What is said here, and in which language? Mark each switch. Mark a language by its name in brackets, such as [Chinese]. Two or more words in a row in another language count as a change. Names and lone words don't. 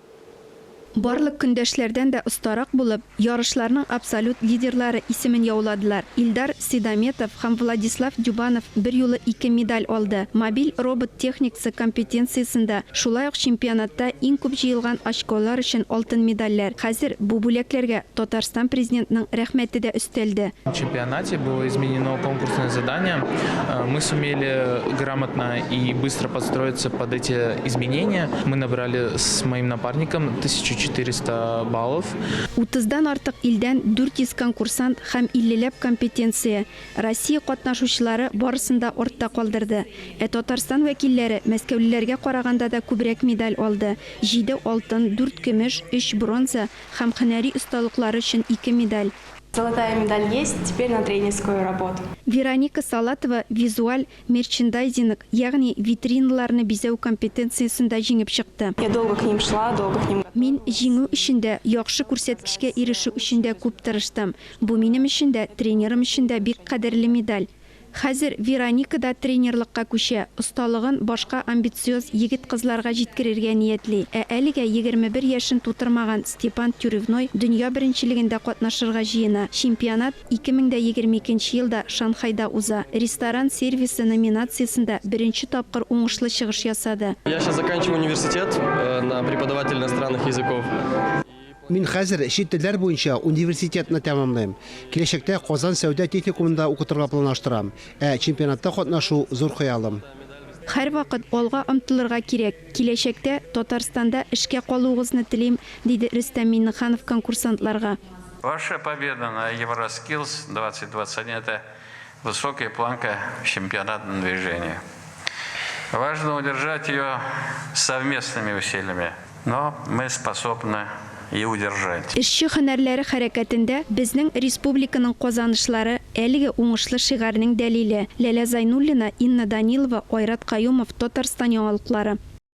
[Tatar] Барлык көндәшләрдән дә остарак булып, ярышларның абсолют лидерлары исемен яуладылар. Илдар Сидаметов һәм Владислав Дюбанов бер юлы 2 медаль алды. Мобиль робот техникасы компетенциясендә, шулай ук чемпионатта иң күп җыелган очколар өчен алтын медальләр. Хәзер бу бүләкләргә Татарстан президентының рәхмәте дә өстәлде. [Russian] В чемпионате было изменено конкурсное задание. Мы сумели грамотно и быстро подстроиться под эти изменения. Мы набрали с моим напарником 1400 баллов. [Tatar] 30-дан артык илдән 400 конкурсант һәм 50ләп компетенция. Россия катнашучылары барысында артта калдырды. Татарстан вәкилләре мәскәүлеләргә караганда да күбрәк медаль алды. 7 алтын, 4 көмеш, 3 бронза һәм һөнәри осталыклары өчен 2 медаль. [Russian] Золотая медаль есть, теперь на тренерскую работу. [Tatar] Вероника Салатова визуаль мерчендайзинг, ягъни витриналарны бизәү компетенциясендә җиңеп чыкты. [Russian] Я долго к ним шла, долго к ним. [Tatar] Мин җиңү өчендә, яхшы күрсәткечкә ирешү өчендә күп тырыштым. Бу минем өчен дә, тренерым өчен дә бик кадерле медаль. Хәзер Вероника да тренерлыкка күчә, осталыгын башка амбициоз егет-кызларга җиткерергә ниятли. Әлегә 21 яшен тутырмаган Степан Тюревной дөнья беренчелегендә катнашырга җыена. Чемпионат 2022 елда Шанхайда уза. Ресторан сервисы номинациясендә беренче тапкыр уңышлы чыгыш ясады. [Russian] Я сейчас заканчиваю университет на преподаватель иностранных языков. [Tatar] Мин хәзер чит телләр буенча университетны тәмамлыйм. Киләчәктә Казан сәүдә техникумында укытырга планлаштырам. Чемпионатта катнашу зур хыялым. Һәр вакыт алга омтылырга кирәк. Киләчәктә Татарстанда эшкә калуыгызны телим, диде Рөстәм Миңнеханов конкурсантларга. [Russian] Ваша победа на Евроскиллс 2021 – это высокая планка в чемпионатном движении. Важно удержать ее совместными усилиями, но мы способны и удержать. [Tatar] Эшче һөнәрләре хәрәкәтендә безнең республиканың казанышлары әлеге уңышлы шигарының дәлиле. Ләлә Зайнуллина, Инна Данилова, Айрат Каюмов, Татарстан яңалыклары.